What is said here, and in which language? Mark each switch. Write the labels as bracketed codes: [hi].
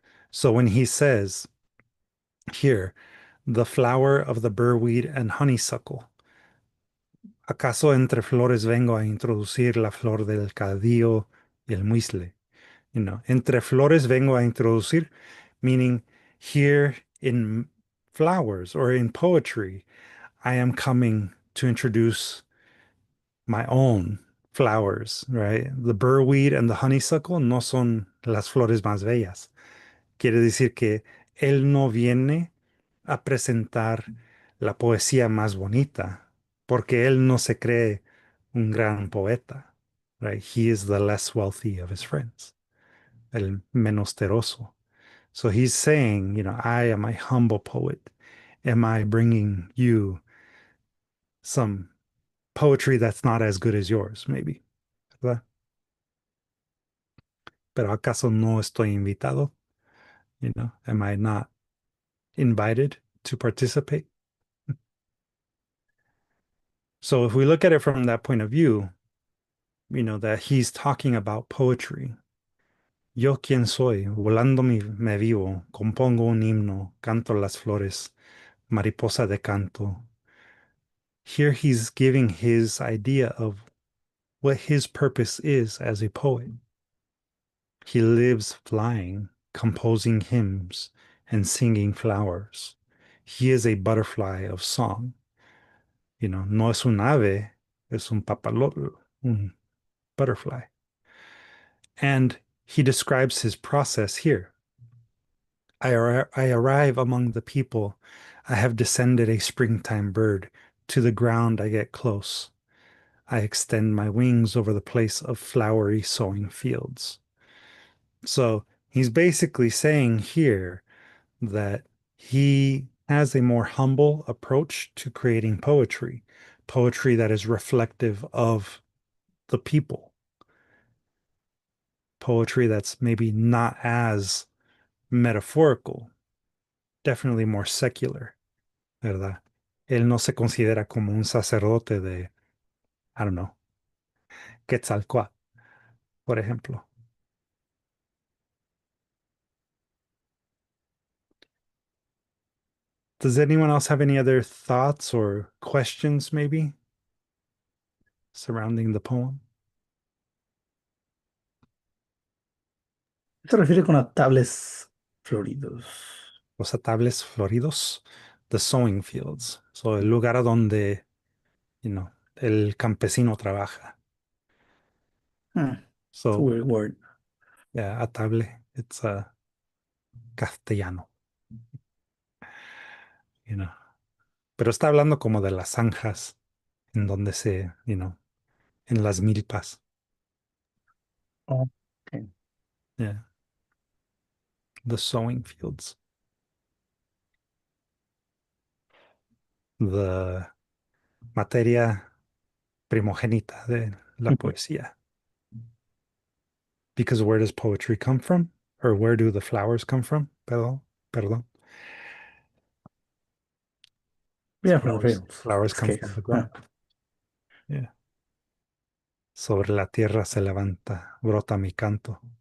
[en] So when he says here, the flower of the burweed and honeysuckle, [es] ¿acaso entre flores vengo a introducir la flor del cadío y el muisle? Entre flores vengo a introducir, [en] meaning here in flowers or in poetry, I am coming to introduce my own flowers, right? The burweed and the honeysuckle [es] no son las flores más bellas. Quiere decir que él no viene a presentar la poesía más bonita, porque él no se cree un gran poeta, right? [en] He is the less wealthy of his friends, [es] el menosteroso. [en] So he's saying, I am a humble poet. Am I bringing you some poetry that's not as good as yours, maybe? [es] ¿Verdad? Pero acaso no estoy invitado? [en] Am I not invited to participate? So if we look at it from that point of view, that he's talking about poetry. [es] Yo quién soy, volando me vivo, compongo un himno, canto las flores, mariposa de canto. [en] Here he's giving his idea of what his purpose is as a poet. He lives flying, composing hymns, and singing flowers. He is a butterfly of song. [es] No es un ave, es un papalote, un butterfly. [en] And he describes his process here. I arrive among the people. I have descended a springtime bird. To the ground I get close. I extend my wings over the place of flowery sowing fields. So he's basically saying here that he has a more humble approach to creating poetry, poetry that is reflective of the people, poetry that's maybe not as metaphorical, definitely more secular, ¿verdad? [es] Él no se considera como un sacerdote de, [en] I don't know, [es] Quetzalcoatl, por ejemplo. [en] Does anyone else have any other thoughts or questions, maybe, surrounding the poem? [es] Se refiere con atables floridos. Los atables floridos, [en] the sowing fields. [es] So, el lugar a donde, el campesino trabaja. [en] Hmm. It's a So, weird word. yeah, atable, it's castellano, you know. [es] Pero está hablando como de las zanjas en donde en las milpas. [en] Oh, okay. Yeah, the sowing fields. [es] The materia primogénita de la poesía. [en] Because where does poetry come from? Or where do the flowers come from? Perdón. Yeah, from the Flowers, fields. flowers This come case. from the Huh. ground. Yeah. [es] Sobre la tierra se levanta, brota mi canto.